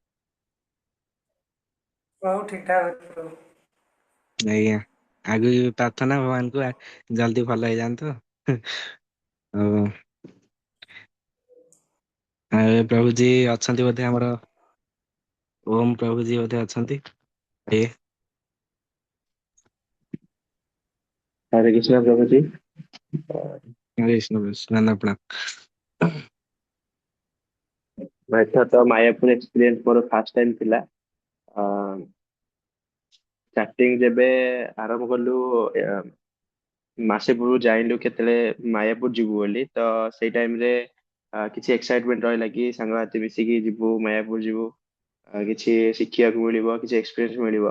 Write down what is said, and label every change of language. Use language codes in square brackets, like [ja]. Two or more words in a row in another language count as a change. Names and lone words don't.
[or] ହଉ ଠିକ ଠାକ ଅଛି ସବୁ। ଆଜ୍ଞା, ଆଗକୁ ବି ପ୍ରାର୍ଥନା ଭଗବାନଙ୍କୁ ଜଲ୍ଦି ଭଲ ହେଇଯାଆନ୍ତୁ। ଆଉ ଆଉ ଏ ପ୍ରଭୁଜୀ ଅଛନ୍ତି ବୋଧେ ଆମର ଓମ୍ ପ୍ରଭୁଜୀ ବୋଧେ ଅଛନ୍ତି। ଏ [hi] हरे कृष्णा प्रभु जी। [or] ବିଷ୍ଣୁ ସ୍ନାନ ପ୍ରଣାମ। ଏଥର ତ ମାୟାପୁର ଏକ୍ସପିରିଏନ୍ସ ମୋର [en] first time [or] ଥିଲା। ଷ୍ଟାର୍ଟିଂ ଯେବେ ଆରମ୍ଭ କଲୁ, ମାସେ ପୂର୍ବରୁ ଜାଣିଲୁ କେତେବେଳେ ମାୟାପୁର ଯିବୁ ବୋଲି, ତ ସେଇ ଟାଇମରେ କିଛି ଏକ୍ସାଇଟମେଣ୍ଟ ରହିଲା କି ସାଙ୍ଗସାଥି ମିଶିକି ଯିବୁ, ମାୟାପୁର ଯିବୁ, କିଛି ଶିଖିବାକୁ ମିଳିବ, କିଛି ଏକ୍ସପିରିଏନ୍ସ ମିଳିବ।